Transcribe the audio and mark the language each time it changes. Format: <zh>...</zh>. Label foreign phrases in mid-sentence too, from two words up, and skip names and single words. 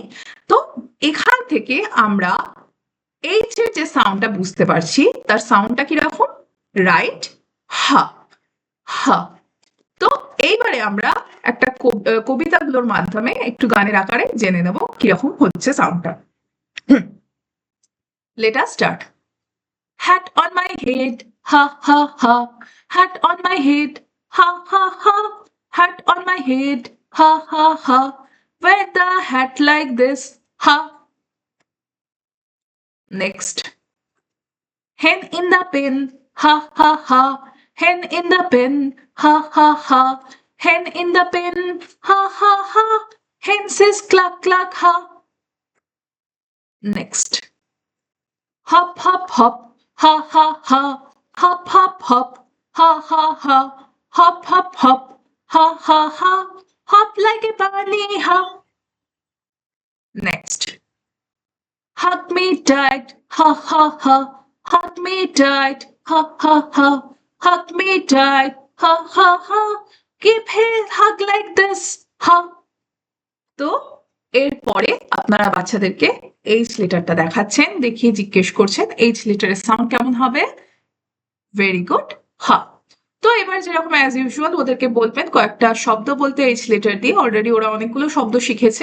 <bn>তো এখান থেকে আমরা এইচ এর যে সাউন্ডটা বুঝতে পারছি, তার সাউন্ডটা কিরকম? রাইট, হা হা। তো এইবারে আমরা একটা কবিতাগুলোর মাধ্যমে একটু গানের আকারে জেনে নেব কিরকম হচ্ছে সাউন্ডটা।</bn> <en>Let us start. Hat on my head, ha ha ha. Hat on my head, ha ha ha. Hat on my head, ha ha ha. Wear the hat like this, ha. Next. Hen in the pen, ha ha ha. Hen in the pen, ha ha ha. Hen in the pen, ha ha ha. Hen says cluck cluck ha. Next. Hop hop hop, ha ha ha. Hop hop hop, ha ha ha. Hop hop hop, ha ha ha. Hop like a bunny, ha. Next. Hug me tight, ha ha ha. Hug me tight, ha ha ha. Hug me tight, ha ha ha. Give his hug like this, ha.</en> <bn>তো এরপরে আপনারা 8 লেটারটা দেখাচ্ছেন, দেখিয়ে জিজ্ঞেস করছেন 8 লেটারের সাউন্ড কেমন হবে।</bn> <en>Very good. হ।</en> <bn>তো এবার যেরকম</bn> <en>as usual</en> <bn>ওদেরকে বলবেন কয়েকটা শব্দ বলতে</bn> <en>H letter</en> <bn>দিয়ে, অলরেডি ওরা অনেকগুলো শব্দ শিখেছে।</bn>